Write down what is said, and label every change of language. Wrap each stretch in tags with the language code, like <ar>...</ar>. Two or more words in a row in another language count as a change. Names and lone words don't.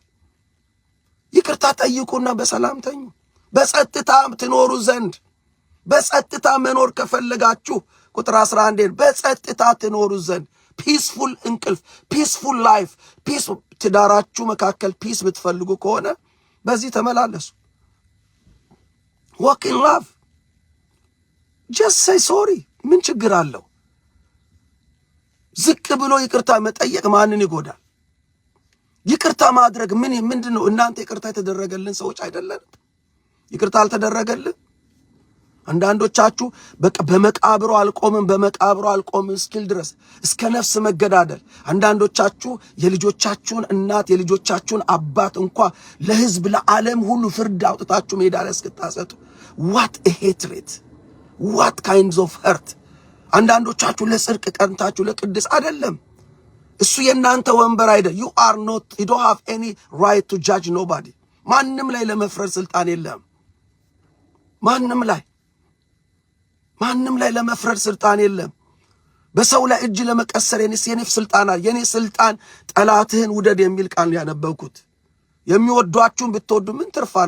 <am>ይቅርታ ጠይቁና በሰላም ተኙ። በጸጥታ ትኖሩ ዘንድ በጸጥታ መኖር ከፈለጋችሁ ቁጥር 11 በጸጥታ ትኖሩ ዘንድ ፒስፉል እንቅልፍ፣</am> <en>peaceful life፣</en> <am>ፒስ ትዳራችሁ መካከል ፒስ ብትፈልጉ ከሆነ በዚህ ተመላለሱ።</am> <en>walk in love just say sorry</en> <am>ምን ችግር አለው? ዝቅ ብሎ ይቅርታ መጠየቅ ማንን ይጎዳል? ይቅርታ ማድረግ ምንድነው? እናንተ ይቅርታ የተደረገልን ሰዎች አይደለን? ይቅርታ አልተደረገልን? አንዳንዶቻችሁ በቃ በመቃብሩ አልቆምም እስኪል ድረስ እስከ ነፍስ መገዳደል። አንዳንዶቻችሁ የልጆቻችሁን እናት የልጆቻችሁን አባት እንኳ ለሕዝብ ለዓለም ሁሉ ፍርድ አውጥታችሁ ሜዳ ላይ እስክታሰጡ</am> <en>what a hatred, what kinds of hurt።</en> <am>አንዳንዶቻችሁ ለጽድቅ ቀንታችሁ ለቅድስ አይደለም። እሱ የእናንተ ወንበር አይደል።</am> <en>you don't have any right to judge nobody።</en> <am>ማንም ላይ ለመፍረድ ስልጣን የለም። ማንም ላይ ለመፍረድ ስልጣን የለም። በሰው ላይ እጅ ለመቀሰር የኔ ስልጣን አለ። የኔ ስልጣን ጠላትህን ውደድ የሚል ቃል ያነበብኩት የሚወዷችሁን ብትወዱ ምን ትርፋለሁ?</am>